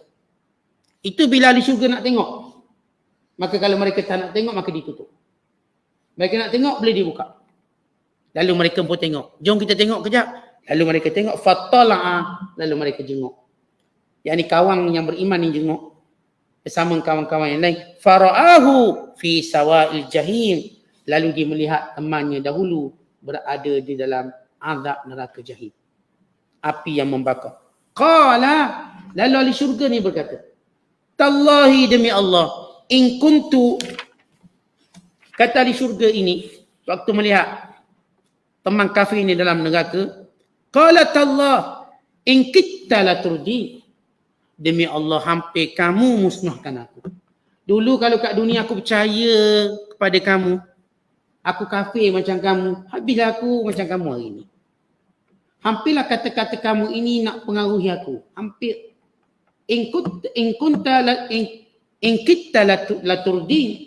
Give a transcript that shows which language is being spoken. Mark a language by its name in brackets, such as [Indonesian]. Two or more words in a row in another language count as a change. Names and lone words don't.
[Malay] Itu bila ahli syurga nak tengok. Maka kalau mereka tak nak tengok, maka ditutup. Mereka nak tengok, boleh dibuka. Lalu mereka pun tengok. Jom kita tengok kejap. Lalu mereka tengok. Fattala'a. Lalu mereka jenguk. Yang ni kawan yang beriman ni jenguk. Bersama kawan-kawan yang lain. [Arabic] فرآه في سواء الجحيم. [Malay] Lalu dia melihat temannya dahulu berada di dalam azab neraka jahim. Api yang membakar. Qala. Lalu ahli syurga ni berkata, Tallahi demi Allah. [Arabic] إن كنت, [Malay] kata ahli syurga ini, waktu melihat teman kafir ini dalam neraka, [Arabic] قال تالله إن كدت لتردين. [Malay] Demi Allah, hampir kamu musnahkan aku. Dulu kalau kat dunia aku percaya kepada kamu, aku kafir macam kamu, habislah aku macam kamu hari ini. Hampirlah kata-kata kamu ini nak pengaruhi aku. [Arabic] Hampir. إن كدت لتردين.